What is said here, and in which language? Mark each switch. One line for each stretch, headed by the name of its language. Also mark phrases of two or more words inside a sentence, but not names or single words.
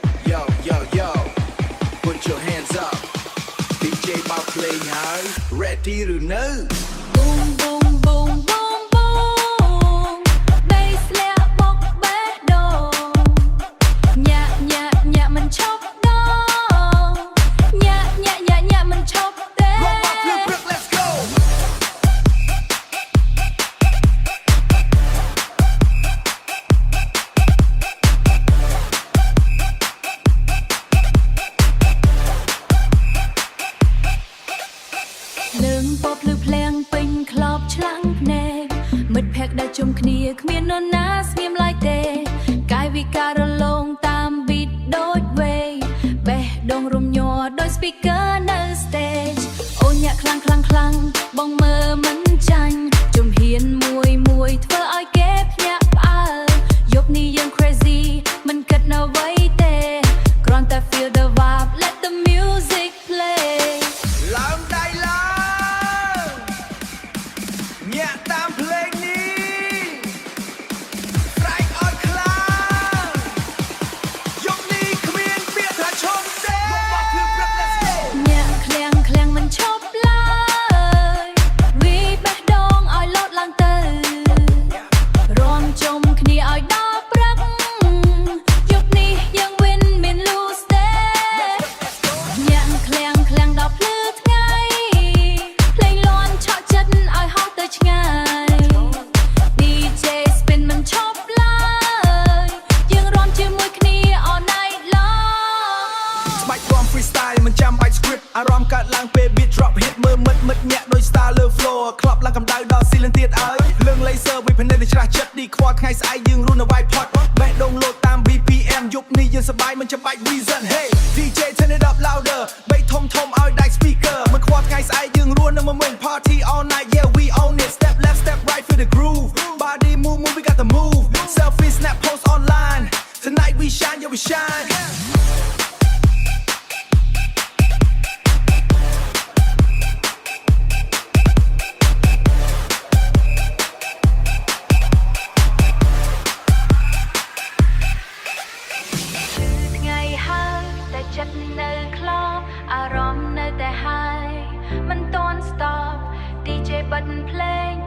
English: Yo, yo, yo, put your hands up.
Khmer: DJ មកភ្លេងហើយ Ready ឬនៅ
English: Boom boom boom boom boom Bass
Khmer: លាក់បុកបេះដូងញាក់ញាក់ញាក់មិនឈប់ដងញាក់ញាក់ញាក់ញាក់មិនឈប់ទេ
English: Rock my flip brick, let's go.
Khmer: នឹងពពភ្លឺភ្លាំងពេញក្លប់ឆ្លាំងភ្នែកមិត្តភក្តិដែលជុំគ្នាគ្មាននរ ណាស្ងៀមឡើយទេកាយវិការរលោងតាម beat ដូចវេបេះដូងរំញ័រដោយ speaker នៅ stage អូនញាក់ខ្លាំងខ្លាំងខ្លាំងបងមើលមិនចាញ់ជំហានមួយមួយធ្វើឲ្យគេភ្ញាក់ផ្អើលយប់នេះយើង crazy មិនគិតនៅអ្វីទេគ្រាន់តែ
English: feel the vibe let the music play
Khmer: ឡើងដៃឡើងញាក់តាមភ្លេងនេះស្រែកអត់ខ្លាំងយប់នេះគ្មានពាក្យថាឈប់ទេ
English: Rock my flip brick, let's go.
Khmer: ញាក់ឃ្លាំងឃ្លាំងមិនឈប់ឡើយវីបេះដូងឲ្យលោតឡើងទៅរំជុំគ្នាឲ្យដល់ព្រឹកយប់នេះយើង win មាន lose ទេញាក់ឃ្លាំងឃ្លាំងដល់ភ្លឺថ្ងៃភ្លេងលាន់ឆក់ចិត្តឲ្យហោះទៅឆ្ងាយ
English: DJ spin
Khmer: មិនឈប់ឡើយយើងរាំជាមួយគ្នា
English: all night long
Khmer: ស្បែករាំ freestyle មិនចាំបាច់ script អារម្មណ៍កើតឡើងពេល
English: beat drop hit
Khmer: មើលមិត្តញាក់ដូច star លើ floor ក្លប់ឡើងកម្ដៅដល់ ceiling ទៀតឲ្យលឿង laser វិភ័យនេះច្រាស់ចិត្តនេះខ្វល់ថ្ងៃស្អែកយើងរស់នៅ
English: white pot
Khmer: បេះដូងលោតតាម BPM យប់នេះយើងសប្បាយមិនចាំបាច់
English: reason hey DJ turn it up louder
Khmer: បែកធំធំឲ្យដាច់ speaker មិនខ្វល់ថ្ងៃស្អែកយើងរស់នៅ
English: moment party all night yeah we own it step left step right feel the groove body move we got the move selfie snap post online tonight we shine yeah we shine
Khmer: ថ្ងៃហើយតែចិត្តនៅក្លប់អារម្មណ៍នៅតែ high មិនទាន់
English: stop DJ button play